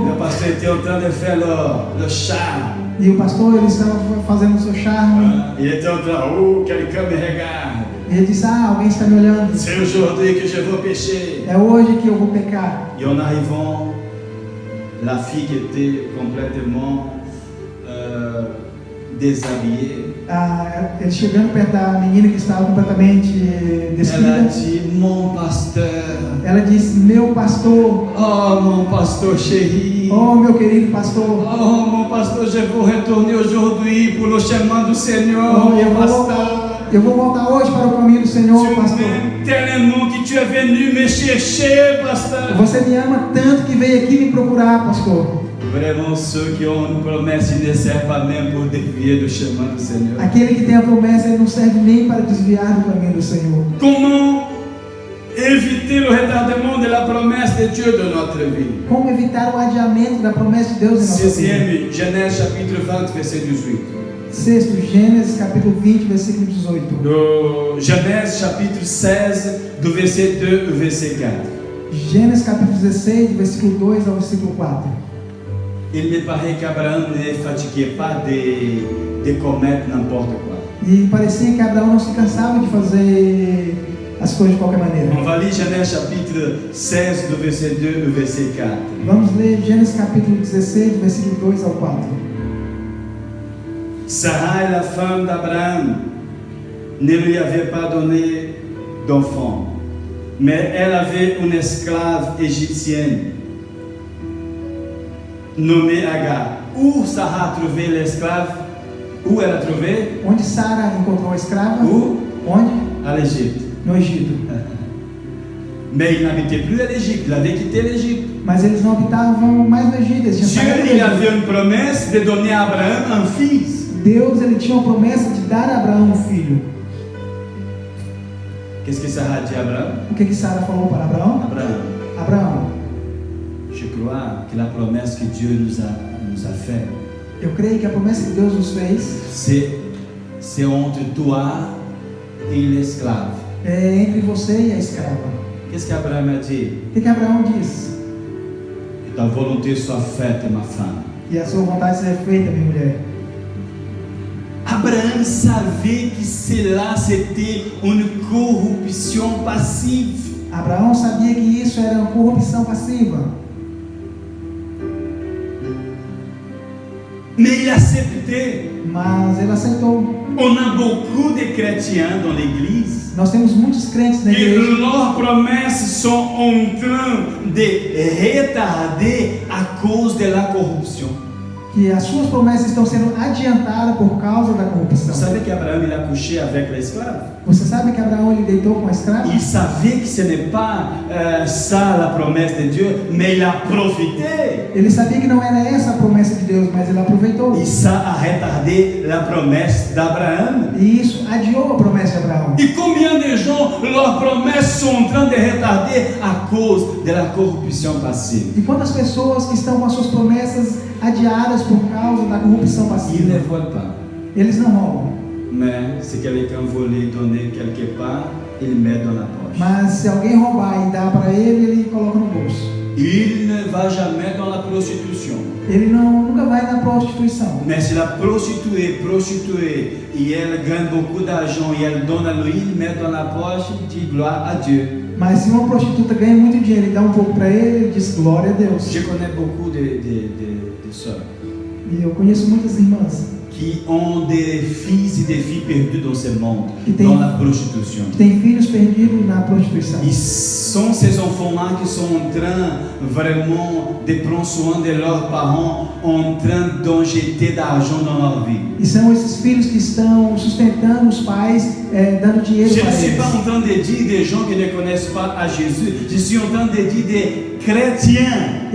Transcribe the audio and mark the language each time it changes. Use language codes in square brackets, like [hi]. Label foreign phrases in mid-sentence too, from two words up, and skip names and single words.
[fr] Le pasteur était en train de faire le charme. [pt] E o pastor, ele estava fazendo o seu charme. [fr] Il était en train, oh, quelqu'un me regarde. [pt] E ele disse: alguém está me olhando. [fr] C'est aujourd'hui que je veux pécher. [pt] É hoje que eu vou pecar. [fr] Et en arrivant, la fille qui était complètement déshabillée, [pt] Ele chegando perto da menina que estava completamente [fr] elle a [pt] despida. [fr] dit, mon pasteur, [pt] Ela disse: meu pastor. [fr] oh mon pasteur chéri, [pt] Oh, meu querido pastor. [fr] oh mon pasteur, je veux retourner aujourd'hui pour le chemin du Seigneur, Oh, mon pasteur. [pt] eu vou voltar hoje para o caminho do Senhor, [fr] Tu [pt] pastor. [fr] m'aimes tellement que tu es venu me chercher, pasteur. [pt] Você me ama tanto que veio aqui me procurar, pastor. [fr] Vraiment, ceux qui ont une promesse, ils ne servent pas même pour dévier du chemin du Seigneur. [pt] Aquele que tem a promessa, ele não serve nem para desviar do caminho do Senhor. [fr] Comment éviter le retardement de la promesse de Dieu dans notre vie? [pt] Como evitar o adiamento da promessa de Deus em nossa vida? [fr] Sixième, Genèse chapitre 20, verset 18. [pt] Sexto, Gênesis capítulo 20, versículo 18. [fr] Genèse chapitre 16, do verset 2 au verset 4. [pt] Gênesis capítulo 16, do versículo 2 ao versículo 4. [fr] Il me paraît qu'Abraham ne fatiguait pas de commettre n'importe quoi. [pt] E parecia que Abraão não se cansava de fazer as coisas de qualquer maneira. [fr] On va lire Genèse chapitre 16, do verset 2 au verset 4. [pt] Vamos ler Gênesis capítulo 16, do versículo 2 ao 4. [fr] Sarah, la femme d'Abraham, ne lui avait pas donné d'enfant, mais elle avait une esclave égyptienne nommée Agar. Où Sarah a trouvé l'esclave? Où elle a trouvé? [pt] Onde Sara encontrou a escrava? [fr] Où? [pt] Onde? [fr] À l'Égypte. [pt] No Egito. [fr] Mais il n'habitait plus à l'Égypte, il avait quitté l'Égypte. [pt] Mas eles não habitavam mais no Egito, eles tinham [fr] Dieu, [pt] saído do [fr] il [pt] Egito. [fr] avait une promesse de donner à Abraham un fils. [pt] Deus, ele tinha uma promessa de dar a Abraão um filho. [fr] Qu'est-ce que Sarah a dit à Abraham? [pt] O que Sara falou para Abraão? [fr] Abraham, [pt] Abraão, [fr] je crois que la promesse que Dieu nous a faite, [pt] eu creio que a promessa que Deus nos fez [fr] c'est entre toi et l'esclave. [pt] é entre você e a escrava. [fr] Qu'est-ce qu'Abraham a dit? [pt] O que Abraão diz? [fr] Que ta volonté soit faite, ma femme. [pt] E a sua vontade seja feita, minha mulher. [fr] Abraham savait que cela c'était une corruption passive. [pt] Abraão sabia que isso era uma corrupção passiva. [fr] Mais il acceptait. [pt] Mas ele aceitou. [fr] On a beaucoup de chrétiens dans l'église [pt] Nós temos muitos crentes na [fr] que [pt] igreja [fr] leurs promesses sont en train de retarder à cause de la corruption. [pt] que as suas promessas estão sendo adiantadas por causa da [fr] Vous [pt] corrupção. [fr] savez qu'Abraham il a couché avec l'esclave. [pt] Você sabe que Abraão ele deitou com a escrava? [fr] Il savait que ce n'est pas ça la promesse de Dieu, mais il a profité. [pt] Ele sabia que não era essa a promessa de Deus, mas ele aproveitou. [fr] Et ça a retardé la promesse d'Abraham. [pt] E isso adiou a promessa de Abraão. [fr] Et combien de gens, leurs promesses sont en train de retarder à cause de la corruption passive. [pt] E quantas pessoas que estão com as suas promessas adiadas por causa da corrupção [fr] Ils [pt] passiva? [fr] ne volent pas. [pt] Eles não roubam. [fr] Mais si quelqu'un volait, donner quelque part, il met dans la poche. [pt] Mas se alguém roubar e dar para ele, ele coloca no bolso. [fr] Il ne va jamais dans la prostitution. [pt] Ele nunca vai na prostituição. [fr] Mais si la prostituée, et elle gagne beaucoup d'argent et elle donne à lui, il met dans la poche, il dit gloire à Dieu. [pt] Mas se uma prostituta ganha muito dinheiro e dá um pouco para ele, ele diz glória a Deus. [fr] Je connais beaucoup de sœurs [pt] E eu conheço muitas irmãs [fr] qui ont des fils et des filles perdus dans ce monde, [pt] Qui tem- [fr] dans la prostitution. [pt] que têm filhos perdidos na prostituição. [fr] Ils sont ces enfants-là qui sont en train vraiment de prendre soin de leurs parents, en train d'injecter d'argent dans leur vie. [pt] E são esses filhos que estão sustentando os pais, dando dinheiro [fr] Je ne [pt] para [fr] suis [pt] eles. [fr] pas en train de dire des gens qui ne connaissent pas à Jésus, je suis en train de dire des chrétiens.